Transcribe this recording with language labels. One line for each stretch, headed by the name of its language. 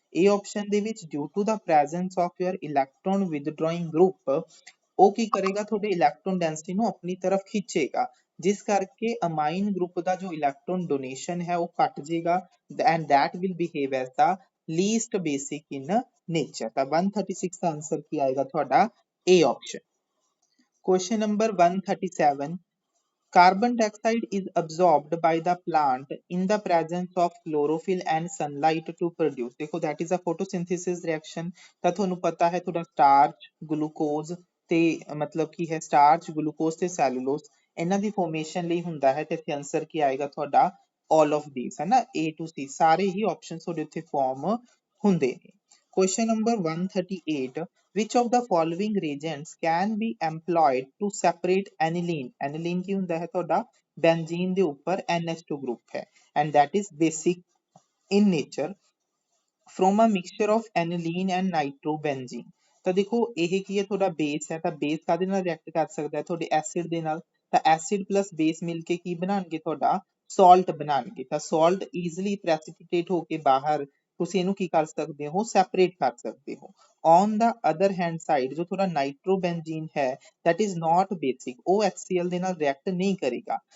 Punjabi: A option ਦੇ ਵਿੱਚ
English: due to the presence of your electron withdrawing group
Punjabi: ਉਹ ਕੀ ਕਰੇਗਾ, ਤੁਹਾਡੇ ਇਲੈਕਟ੍ਰੋਨ ਡੈਂਸਿਟੀ ਨੂੰ ਆਪਣੀ ਤਰਫ ਖਿੱਚੇਗਾ, ਜਿਸ ਕਰਕੇ ਅਮਾਈਨ ਗਰੁੱਪ ਦਾ ਜੋ ਇਲੈਕਟ੍ਰੋਨ ਡੋਨੇਸ਼ਨ ਹੈ ਉਹ ਘਟ ਜਾਏਗਾ
English: and that will behave as the least basic in nature।
Punjabi: ਤਾਂ 136 ਦਾ ਆਨਸਰ ਕੀ ਆਏਗਾ ਤੁਹਾਡਾ A option।
English: Question number 137, carbon dioxide is absorbed by the plant in the presence of chlorophyll and sunlight to produce। देखो that is a photosynthesis reaction।
Punjabi: ਤਾਂ ਤੁਹਾਨੂੰ ਪਤਾ ਹੈ ਤੁਹਾਡਾ starch, glucose ਤੇ ਮਤਲਬ ਕੀ ਹੈ starch, glucose ਤੇ cellulose ਇਹਨਾਂ ਦੀ formation ਲਈ ਹੁੰਦਾ ਹੈ। ਤੇ ਇੱਥੇ ਆਨਸਰ ਕੀ ਆਏਗਾ ਤੁਹਾਡਾ
English: all of these
Punjabi: ਹੈ ਨਾ, A to C ਸਾਰੇ ਹੀ options ਤੁਹਾਡੇ ਉੱਥੇ form ਹੁੰਦੇ ਨੇ।
English: Question number 138, which of the following reagents can be employed to separate aniline?
Punjabi: aniline ਕੀ ਹੁੰਦਾ ਹੈ ਤੁਹਾਡਾ benzene ਦੇ ਉੱਪਰ NH2 group ਹੈ
English: and that is basic in nature from a mixture of aniline and nitrobenzene।
Punjabi: ਤਾਂ ਦੇਖੋ ਇਹ ਕੀ ਹੈ ਤੁਹਾਡਾ ਬੇਸ ਹੈ, ਤਾਂ ਬੇਸ ਕਾਹਦੇ ਨਾਲ ਰਿਐਕਟ ਕਰ ਸਕਦਾ ਹੈ, ਤੁਹਾਡੇ ਐਸਿਡ ਦੇ ਨਾਲ। ਤਾਂ ਐਸਿਡ ਪਲੱਸ ਬੇਸ ਮਿਲ ਕੇ ਕੀ ਬਣਾਉਣਗੇ ਤੁਹਾਡਾ ਸਾਲਟ ਬਣਾਉਣਗੇ। ਤਾਂ ਸਾਲਟ ਈਜ਼ੀਲੀ ਪ੍ਰੈਸਿਪਿਟੇਟ ਹੋ ਕੇ ਬਾਹਰ ਤੁਸੀਂ ਇਹਨੂੰ ਕੀ ਕਰ ਸਕਦੇ ਹੋ, ਸੈਪਰੇਟ ਕਰ ਸਕਦੇ ਹੋ।
English: on the other hand side
Punjabi: ਜੋ ਤੁਹਾਡਾ ਨਾਈਟ੍ਰੋਬੈਂਜੀਨ ਹੈ
English: that is not basic,
Punjabi: ਉਹ HCl ਦੇ ਨਾਲ ਰਿਐਕਟ ਨਹੀਂ ਕਰੇਗਾ।